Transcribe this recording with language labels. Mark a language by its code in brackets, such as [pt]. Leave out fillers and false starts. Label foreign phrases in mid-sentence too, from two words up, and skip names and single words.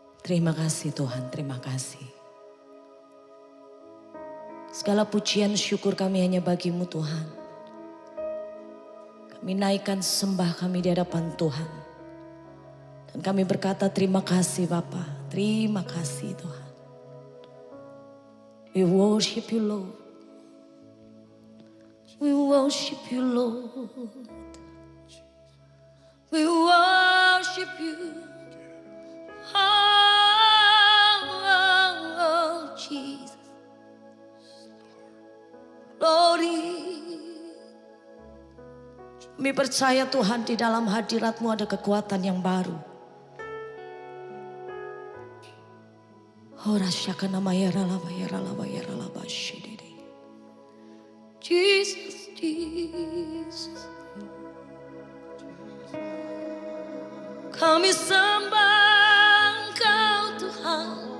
[id] Terima kasih Tuhan, terima kasih. Segala pujian syukur kami hanya bagi-Mu Tuhan. Kami naikkan sembah kami di hadapan Tuhan. Dan kami berkata terima kasih Bapa, terima kasih Tuhan. [en] We worship you Lord. We worship you Lord. We worship you. Oh, Jesus. Glory. [id] Kami percaya Tuhan di dalam hadirat-Mu ada kekuatan yang baru. Oh rasyakana mayaralaba yaralaba yaralaba shididi. Jesus, Jesus. Kami sembah Engkau Tuhan.